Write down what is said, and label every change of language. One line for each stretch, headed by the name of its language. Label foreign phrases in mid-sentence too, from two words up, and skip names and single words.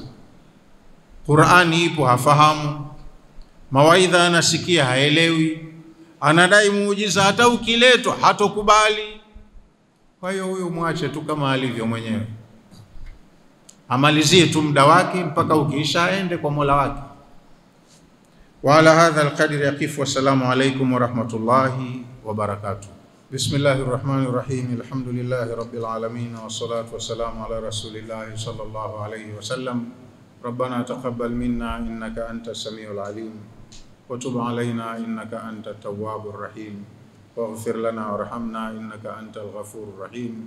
Swahili: Qur'ani ipo hafahamu, mawaidha anasikia haelewi, anadai muujiza hata ukiletwa hatokubali. Kwa hiyo huyu mwache tu kama alivyo mwenyewe, amalizie tu muda wake mpaka ukiisha aende kwa Mola wake.
Arabic: وعلى هذا القدر يقف، والسلام عليكم ورحمة الله وبركاته. بسم الله الرحمن الرحيم، الحمد لله رب العالمين، والصلاة والسلام على رسول الله صلى الله عليه وسلم. ربنا تقبل منا إنك أنت السميع العليم، وتب علينا إنك أنت التواب الرحيم، واغفر لنا وارحمنا إنك أنت الغفور الرحيم.